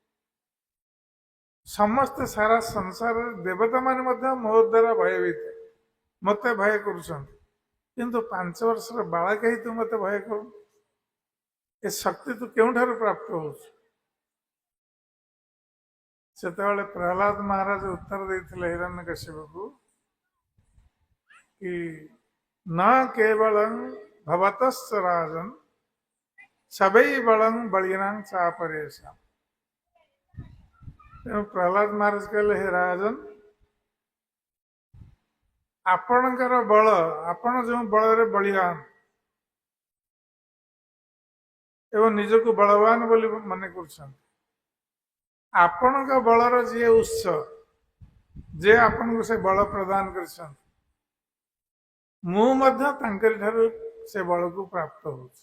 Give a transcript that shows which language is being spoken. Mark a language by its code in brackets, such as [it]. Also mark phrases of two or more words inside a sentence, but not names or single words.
[or] ସମସ୍ତେ ସାରା ସଂସାରରେ ଦେବତା ମାନେ ମଧ୍ୟ ମୋ ଦ୍ୱାରା ଭୟଭୀତ, ମତେ ଭୟ କରୁଛନ୍ତି, କିନ୍ତୁ 5 ବର୍ଷର ବାଳକ ହେଇ ତୁ ମତେ ଭୟ କରୁ? ଏ ଶକ୍ତି ତୁ କେଉଁଠାରୁ ପ୍ରାପ୍ତ ହଉଛୁ? ସେତେବେଳେ ପ୍ରହ୍ଲାଦ ମହାରାଜ ଉତ୍ତର ଦେଇଥିଲେ ହିରଣ୍ୟକଶିପୁକୁ କି [sa] न केवलं भवतश्च राजन् सबै बलं बलिनां चापरेषाम्। [or] ତେଣୁ ପ୍ରହ୍ଲାଦ ମହାରାଜ କହିଲେ, ହେ ରାଜନ, ଆପଣଙ୍କର ବଳ, ଆପଣ ଯେଉଁ ବଳରେ ବଳିୟାନ ଏବଂ ନିଜକୁ ବଳବାନ ବୋଲି ମନେ କରୁଛନ୍ତି, ଆପଣଙ୍କ ବଳର ଯିଏ ଉତ୍ସ, ଯେ ଆପଣଙ୍କୁ ସେ ବଳ ପ୍ରଦାନ କରିଛନ୍ତି, ମୁଁ ମଧ୍ୟ ତାଙ୍କରି ଠାରୁ ସେ ବଳକୁ ପ୍ରାପ୍ତ ହଉଛି।